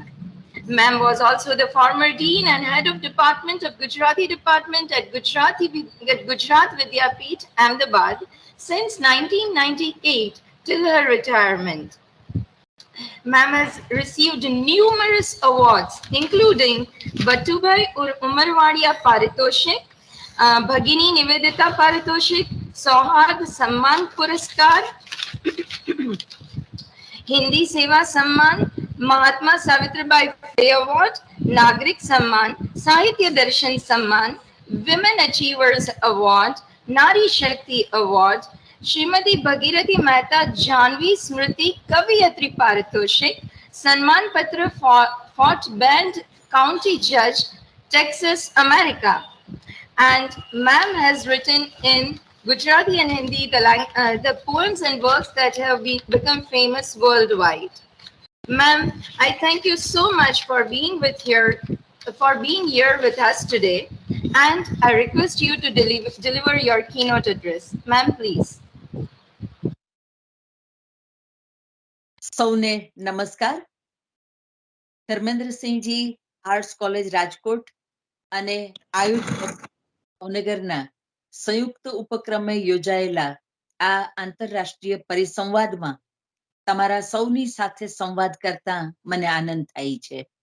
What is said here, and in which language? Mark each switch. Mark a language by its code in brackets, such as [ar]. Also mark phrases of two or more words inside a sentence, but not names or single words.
[en] Ma'am was also the former dean and head of department of Gujarati department at Gujarat Vidyapeeth, Ahmedabad since 1998 till her retirement. Ma'am has received numerous awards, including Batubai Umarwadia Paritoshik, Bhagini Nivedita Paritoshik, Sohad Samman Puraskar, Hindi Seva Samman, Mahatma Savitribai Phule Award, Nagrik Samman, Sahitya Darshan Samman, Women Achievers Award, Nari Shakti Award, Srimati Bhagirathi Mehta Janvi Smriti Kaviyatri Paritoshik, Sanman Patra Fort Bend County Judge, Texas, America. And ma'am has written in Gujarati and Hindi the poems and works that have become famous worldwide. Ma'am, I thank you so much for being here with us today, and I request you to deliver your keynote address. Ma'am, please. [gu] સૌને નમસ્કાર. ધર્મેન્દ્રસિંહજી આર્ટ્સ કોલેજ રાજકોટ અને આયુધ ભાવનગરના સંયુક્ત ઉપક્રમે યોજાયેલા આ આંતરરાષ્ટ્રીય પરિસંવાદમાં તમારા સૌની સાથે સંવાદ કરતા મને આનંદ થાય છે.